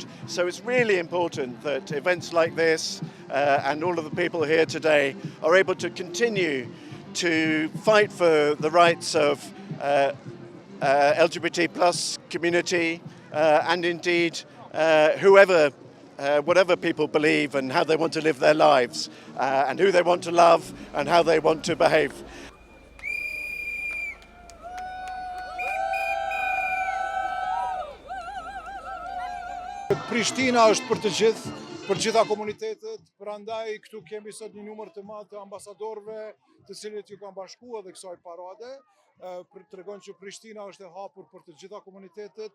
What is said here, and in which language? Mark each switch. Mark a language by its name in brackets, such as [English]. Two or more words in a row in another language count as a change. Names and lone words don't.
[English] So it's really important that events like this and all of the people here today are able to continue to fight for the rights of LGBT+ community and indeed whatever people believe and how they want to live their lives and who they want to love and how they want to behave. [Albanian] Prishtina është për gjitha komunitetet, prandaj këtu kemi sot një numër të madh të ambasadorëve, të cilët ju kanë bashkuar edhe kësaj parade, tregon që Prishtina është e hapur për të gjitha komunitetet.